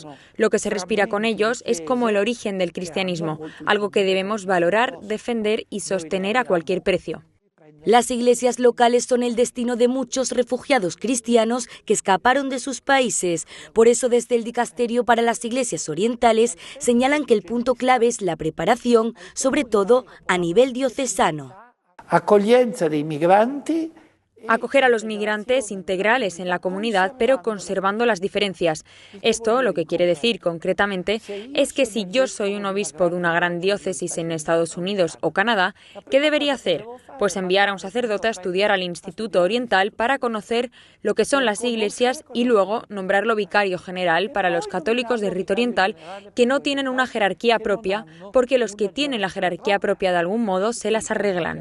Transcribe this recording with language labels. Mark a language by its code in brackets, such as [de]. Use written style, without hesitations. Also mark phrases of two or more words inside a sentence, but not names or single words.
[es] Lo que se respira con ellos es como el origen del cristianismo, algo que debemos valorar, defender y sostener a cualquier precio. Las iglesias locales son el destino de muchos refugiados cristianos que escaparon de sus países. Por eso, desde el Dicasterio para las Iglesias Orientales señalan que el punto clave es la preparación, sobre todo a nivel diocesano. [it] Accoglienza dei migranti [es] Acoger a los migrantes integrales en la comunidad, pero conservando las diferencias. Esto lo que quiere decir concretamente es que si yo soy un obispo de una gran diócesis en Estados Unidos o Canadá, ¿qué debería hacer? Pues enviar a un sacerdote a estudiar al Instituto Oriental para conocer lo que son las iglesias y luego nombrarlo vicario general para los católicos de rito oriental que no tienen una jerarquía propia, porque los que tienen la jerarquía propia de algún modo se las arreglan.